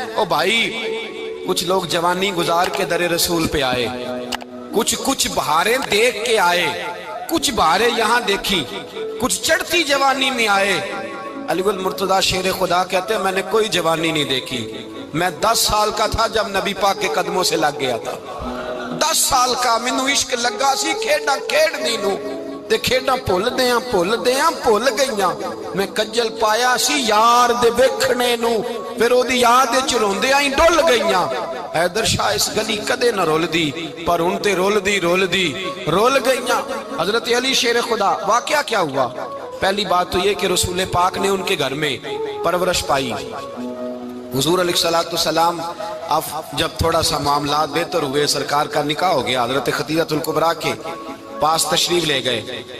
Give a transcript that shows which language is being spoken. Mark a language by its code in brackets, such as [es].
[ur] او بھائی کچھ لوگ جوانی گزار کے در رسول پہ آئے, کچھ بہاریں دیکھ کے آئے, کچھ بہاریں یہاں دیکھی, کچھ چڑھتی جوانی میں آئے. علی گل مرتضیٰ شیر خدا کہتے ہیں میں نے کوئی جوانی نہیں دیکھی. میں 10 سال کا تھا جب نبی پاک کے قدموں سے لگ گیا تھا. [pa] 10 سال کا مینوں عشق لگا سی, کھیڈا کھیڈنی نو تے کھیڈا بھول گئیاں. میں کجل پایا سی یار دے ویکھنے نو, پھر او دی یاد وچ روندیاں ہی ڈل گئیاں. حیدر شاہ اس گلی کدے نہ رول دی, پر ہن تے رول گئیاں. [ur] حضرت علی شیر خدا واقعہ کیا ہوا؟ پہلی بات تو یہ کہ رسول پاک نے ان کے گھر میں پرورش پائی. حضور علیہ السلام اب جب تھوڑا سا معاملات بہتر ہوئے, سرکار کا نکاح ہو گیا, حضرت خدیجہ الکبریٰ کے پاس تشریف لے گئے.